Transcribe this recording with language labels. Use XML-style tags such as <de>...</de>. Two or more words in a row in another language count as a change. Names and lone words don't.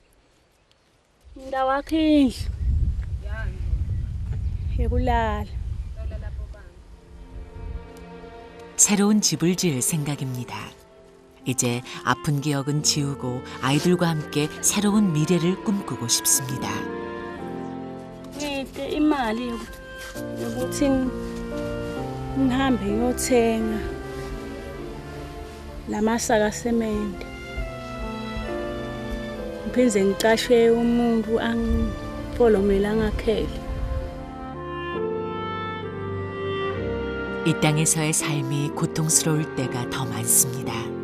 <ko>새로운 집을 지을 생각입니다. 이제 아픈 기억은 지우고 아이들과 함께 새로운 미래를 꿈꾸고 싶습니다.</ko> <nd>ngihambe ngiyothenga lamasaka semende ngiphinde ngicashe umuntu angifolomele angakhele.</nd> <ko>이 땅에서의 삶이 고통스러울 때가 더 많습니다.</ko>